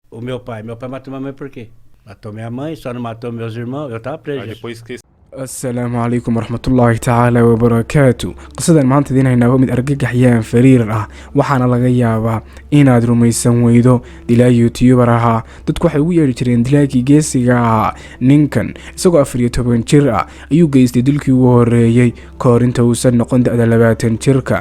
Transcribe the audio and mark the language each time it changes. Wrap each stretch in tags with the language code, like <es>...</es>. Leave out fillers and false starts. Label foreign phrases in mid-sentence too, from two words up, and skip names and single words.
<pt>O meu pai matou minha mãe por quê? Matou minha mãe, só não matou meus irmãos, eu tava preso. Aí depois que</pt> <ar>السلام عليكم ورحمة الله تعالى وبركاته.</ar> <so>qisadan maanta idiin haynaa mid argagaxyaan fariir ah, waxaana laga yaabaa inaad rumaysan weydo. dilaa youtuber ahaa, dadku waxay ugu yeedhi jireen dilaagii geesiga ahaa. ninkan isagoo 14 jir ah ayuu geystay dilkii ugu horeeyey kahor inta uusan noqon da-da 20 jirka.</so>